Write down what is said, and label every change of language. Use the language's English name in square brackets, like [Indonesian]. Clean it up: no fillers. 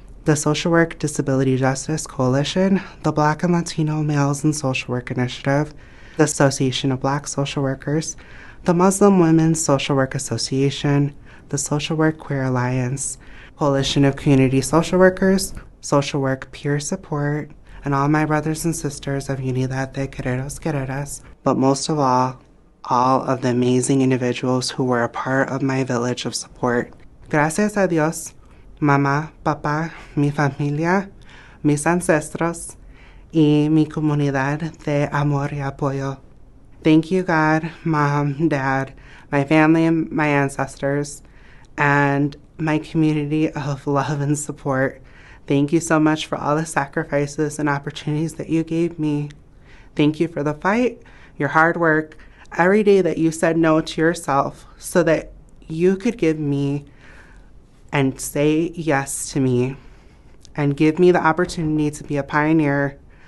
[English] the Social Work Disability Justice Coalition, the Black and Latino Males in Social Work Initiative, the Association of Black Social Workers, the Muslim Women's Social Work Association, the Social Work Queer Alliance, Coalition of Community Social Workers, Social Work Peer Support, and all my brothers and sisters of Unidad de Guerreros Guerreras, but most of all of the amazing individuals who were a part of my village of support. [Spanish] Gracias a Dios, mamá, papá, mi familia, mis ancestros, y mi comunidad de amor y apoyo. [English] Thank you, God, Mom, Dad, my family, and my ancestors, and my community of love and support. Thank you so much for all the sacrifices and opportunities that you gave me. Thank you for the fight, your hard work, every day that you said no to yourself so that you could give me and say yes to me and give me the opportunity to be a pioneer.